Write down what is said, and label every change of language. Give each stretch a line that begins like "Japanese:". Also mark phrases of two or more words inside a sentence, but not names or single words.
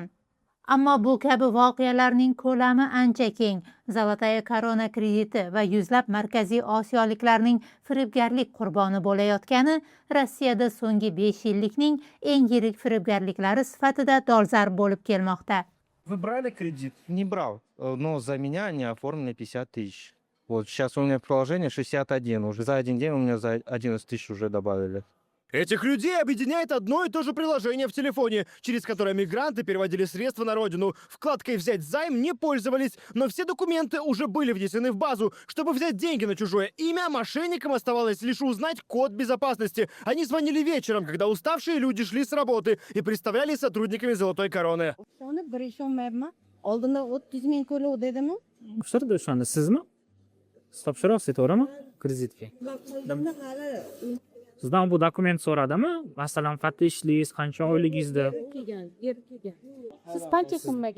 Uzbek: Ammo bu kabi voqealarning ko'lami ancha keng. Zolotoy Korona krediti va yuzlab markaziy osiyoliklarning firibgarlik qurboni bo'layotgani Rossiyada so'nggi 5 yillikning eng yirik firibgarliklari sifatida dolzarb bo'lib kelmoqda.
Russian: Вы брали кредит? Не брал, но за меня они оформили 50 тысяч. Вот сейчас у меня приложение 61, уже за один день у меня за 11 тысяч уже добавили. Этих людей объединяет одно и то же приложение в телефоне, через которое мигранты переводили средства на родину. Вкладкой «Взять займ» не пользовались, но все документы уже были внесены в базу. Чтобы взять деньги на чужое имя, мошенникам оставалось лишь узнать код безопасности. Они звонили вечером, когда уставшие люди шли с работы и представлялись сотрудниками Золотой Короны.
Uzbek: Oldinda 30 ming to'lov dedimi? O'shirdi o'shanda sizmi? Siz topshirasiz, to'g'rimi? Kreditga. Sizdan bu dokument so'radimi? Masalan, qancha ishlaysiz, qancha oyligingizda? Siz qancha summaga